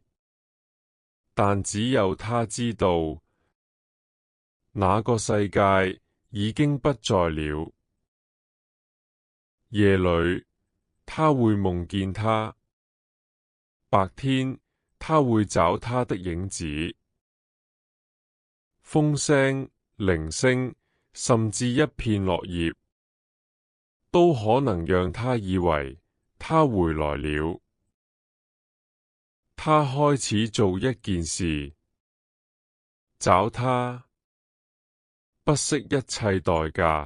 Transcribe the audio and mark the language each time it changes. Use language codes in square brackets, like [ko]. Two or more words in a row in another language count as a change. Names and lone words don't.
[zh] 但只有他知道，那個世界已經不在了。夜裏，他會夢見他；白天，他會找他的影子。風聲、鈴聲，甚至一片落葉，都可能讓他以為他回來了。他開始做一件事，找他，不惜一切代價。